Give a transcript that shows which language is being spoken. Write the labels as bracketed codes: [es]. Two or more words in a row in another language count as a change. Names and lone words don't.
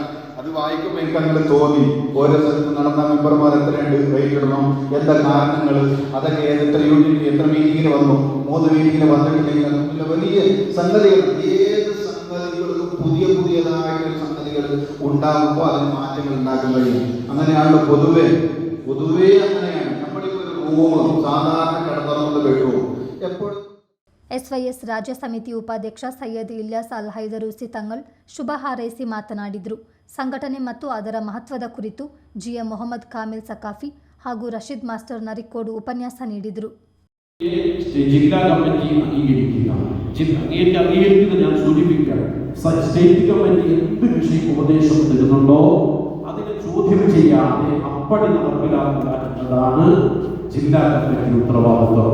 [ml] അത് വായിക്കുമ്പോൾ എനിക്ക് അങ്ങനെ തോന്നി, ഓരോ സ്ഥലത്ത് നടന്ന മെമ്പർമാർ എത്രയുണ്ട്, റേറ്റ് ഇടണം, എന്താ കാരണങ്ങൾ, അതൊക്കെ എത്ര യൂണിറ്റ് എത്ര മീറ്റിങ്ങിന് വന്നു, 3 മീറ്റിങ്ങിന് വന്നിട്ടില്ലെങ്കിൽ വലിയ സംഗതികൾ, ഏത് സംഗതികളും പുതിയതായിട്ടുള്ള സംഗതികൾ ഉണ്ടാകുമ്പോൾ അതിന് മാറ്റങ്ങൾ ഉണ്ടാക്കാൻ കഴിയും. അങ്ങനെയാണല്ലോ പൊതുവെ അങ്ങനെയാണ്. നമ്മളിപ്പോൾ ഒരു റൂം സാധാരണ കിടന്നുറങ്ങുന്ന ബെഡ്റൂം എപ്പോഴും. [kn] ಎಸ್ವೈಎಸ್ ರಾಜ್ಯ ಸಮಿತಿ ಉಪಾಧ್ಯಕ್ಷ ಸೈಯದ್ ಇಲ್ಯಾಸ್ ಅಲ್ ಹೈದರೂಸಿ ತಂಗಳ್ ಶುಭ ಹಾರೈಸಿ ಮಾತನಾಡಿದರು. ಸಂಘಟನೆ ಮತ್ತು ಅದರ ಮಹತ್ವದ ಕುರಿತು ಜಿಎಂ ಮೊಹಮ್ಮದ್ ಕಾಮಿಲ್ ಸಕಾಫಿ ಹಾಗೂ ರಶೀದ್ ಮಾಸ್ಟರ್ ನರಿಕೋಡು ಉಪನ್ಯಾಸ ನೀಡಿದರು. [ml] ജില്ലാ കമ്മിറ്റി അംഗീകരിക്കുന്നത് ഞാൻ സൂചിപ്പിക്കാം. സ്റ്റേറ്റ് കമ്മിറ്റി എന്ത് വിഷയം ഉപദേശം തരുന്നുണ്ടോ അതിനെ ചോദ്യം ചെയ്യാതെ അപ്പടി നടപ്പിലാക്കുക എന്നതാണ് ജില്ലാ കമ്മിറ്റി ഉത്തരവാദിത്വം.